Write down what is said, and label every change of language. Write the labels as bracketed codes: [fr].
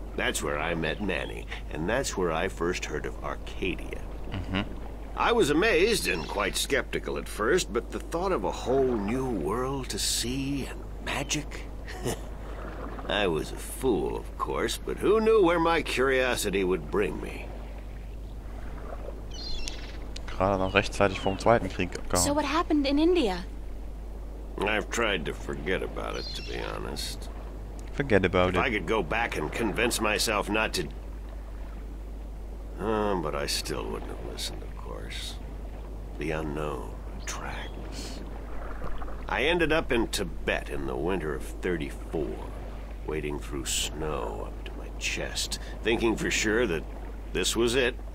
[en] That's where I met Manny, and that's where I first heard of Arcadia. I was amazed and quite skeptical at first, but the thought of a whole new world to see and magic... I was a fool, of course, but who knew where my curiosity would bring me? [de] Gerade noch rechtzeitig vom Zweiten Krieg abgehauen. [en] So what happened in India? I've tried to forget about it, to be honest. Forget about If it. I could go back and convince myself not to... but I still wouldn't have listened, of course. The unknown attracts. I ended up in Tibet in the winter of '34, wading through snow up to my chest, thinking for sure that this was it.